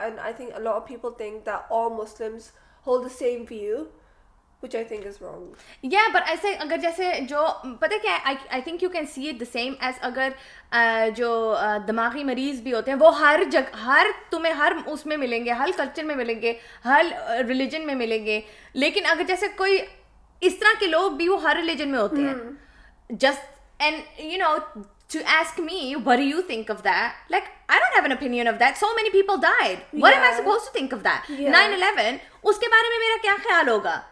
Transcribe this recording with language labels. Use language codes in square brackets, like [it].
[en] And I think a lot of people think that all Muslims hold the same view, which I think is wrong. Yeah, but I say, [hi] अगर जैसे जो पता क्या, [en] I think you can see it the same as [hi] अगर जो दिमागी मरीज भी होते हैं, वो तुम्हें हर उसमें मिलेंगे, हर कल्चर में मिलेंगे, हर रिलीजन में मिलेंगे. लेकिन अगर जैसे कोई इस तरह के लोग भी वो हर रिलीजन में होते हैं. [en] Just, and to ask me, what do you think of that? Like, I don't have an opinion of that. So many people died. What am I supposed to think of that? [hi] 9/11, उसके बारे में मेरा क्या ख्याल होगा?